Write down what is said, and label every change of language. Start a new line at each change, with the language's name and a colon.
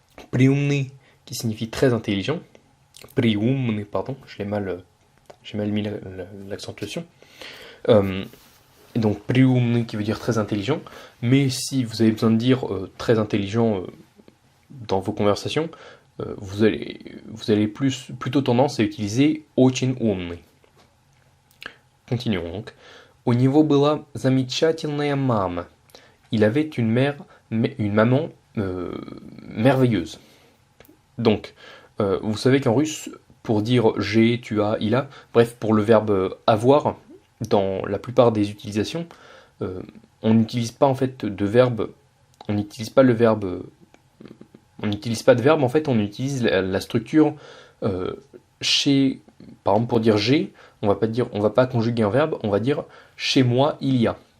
French: Приумный qui signifie très intelligent. Приумный, pardon, j'ai mal mis l'accentuation. Donc приумный qui veut dire très intelligent. Mais si vous avez besoin de dire très intelligent dans vos conversations, vous allez plutôt tendance à utiliser
Russian: очень умный.
French: Continuons donc.
Russian: У него была замечательная мама.
French: Il avait une maman merveilleuse. Donc, vous savez qu'en russe, pour dire j'ai, tu as, il a, bref, pour le verbe avoir, dans la plupart des utilisations, on n'utilise pas en fait de verbe, on n'utilise pas de verbe, en fait, on utilise la structure chez, par exemple pour dire j'ai, on va pas conjuguer un verbe, on va dire chez moi il y a.